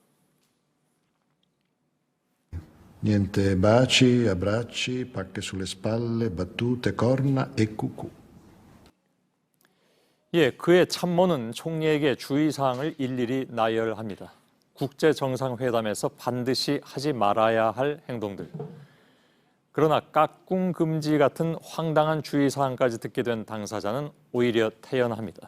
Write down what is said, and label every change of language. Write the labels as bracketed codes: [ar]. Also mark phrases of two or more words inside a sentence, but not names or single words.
[it] Niente baci, abbracci, pacche sulle spalle, battute, corna e cucù. [ko] 예, 그의 참모는 총리에게 주의사항을 일일이 나열합니다. 국제정상회담에서 반드시 하지 말아야 할 행동들. 그러나 깍꿍 금지 같은 황당한 주의사항까지 듣게 된 당사자는 오히려 태연합니다.